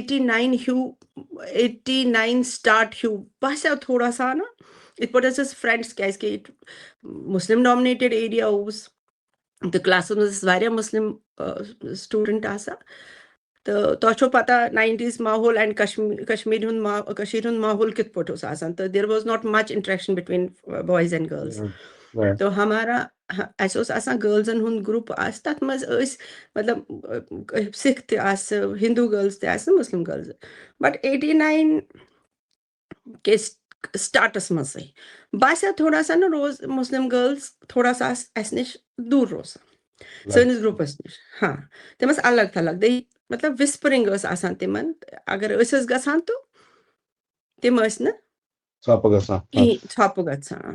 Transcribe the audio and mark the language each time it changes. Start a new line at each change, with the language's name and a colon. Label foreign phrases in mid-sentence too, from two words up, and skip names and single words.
Kashmiri: 89 سٹاٹ ہیوٗ باسیو
Urdu: تھوڑا سا
Kashmiri: نا یِتھ پٲٹھۍ ٲسۍ فرٛٮ۪نٛڈٕس کیٛازِکہِ
English: Muslim dominated area
Kashmiri: اوس تہٕ کلاسس منٛز ٲسۍ واریاہ
English: Muslim student
Kashmiri: آسان تہٕ تۄہہِ چھو پتہ 90s ماحول اینڈ کشمیٖر ہُنٛد ماحول کِتھ پٲٹھۍ اوس آسان تہٕ
English: there was not much interaction between boys and girls
Kashmiri: تو اَسہِ اوس آسان گٔرلزن ہُنٛد گرُپ آسہِ تَتھ منٛز ٲسۍ مطلب سِکھ تہِ آسہٕ ہِندوٗ گٔرلٕز تہِ آسہٕ
English: Muslim girls
Kashmiri: بٹ 89 کہِ سٹاٹس منٛزٕے باسیو
Urdu: تھوڑا سا
Kashmiri: نہ روز
English: Muslim girls
Urdu: تھوڑا سا
Kashmiri: آسہٕ اَسہِ نِش دوٗر روزان سٲنِس گرُپس نِش ہاں تِم ٲسۍ الگ تھلگ مطلب وِسپرِنٛگ ٲس آسان تِمن اگر أسۍ ٲسۍ گژھان تہٕ تِم ٲسۍ نہٕ کِہیٖنۍ ژھۄپہٕ گژھان